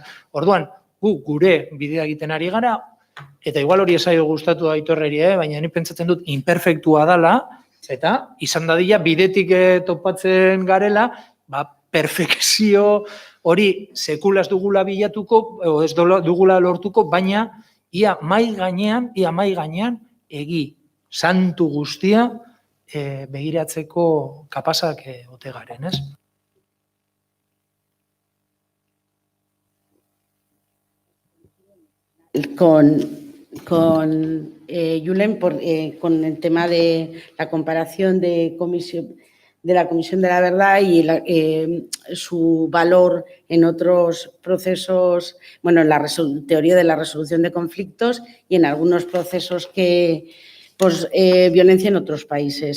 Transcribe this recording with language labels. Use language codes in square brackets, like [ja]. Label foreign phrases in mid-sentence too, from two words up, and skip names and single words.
[eu] Orduan, gure bidea egiten ari gara, eta igual hori esaio gustatu Aitorreri, baina ni pentsatzen dut imperfektua dela, eta izan dadila bidetik topatzen garela, perfekzio hori sekula ez dugula bilatuko, o ez dugula lortuko, baina ia mai gainean egi santu guztia begiratzeko kapazak ote garen, ez? [es] Con Julen, con el tema de la comparación de la Comisión de la Verdad y su valor en otros procesos, bueno, en la teoría de la resolución de conflictos y en algunos procesos violencia en otros países.